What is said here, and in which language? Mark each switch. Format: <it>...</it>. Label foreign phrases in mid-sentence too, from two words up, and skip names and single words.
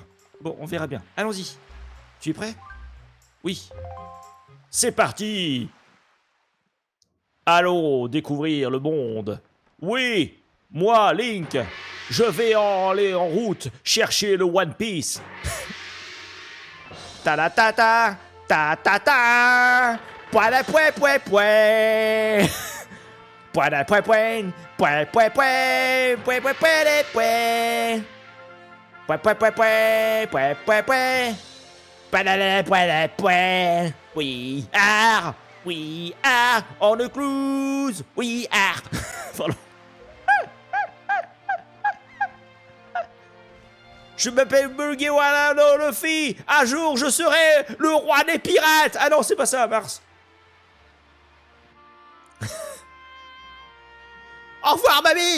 <fr>Bon, on verra bien. Allons-y. Tu es prêt? Oui. C'est parti! Allons découvrir le monde. Oui, moi, Link, je vais aller en route chercher le One Piece. Ta ta ta ta ta ta ta. Poida poué poué poué. Poida poué poué. Poué poué poué. Poué poué poué poué. Poué poué poué poué. Poué poué poué. Poida poué poué. Oui, ah.</fr> <en>We are on a cruise. We are.</en> <fr>Pardon. Je m'appelle Mugiwara no Luffy. Un jour, je serai le roi des pirates. Ah non, c'est pas ça, Mars. Au revoir, mamie.</fr>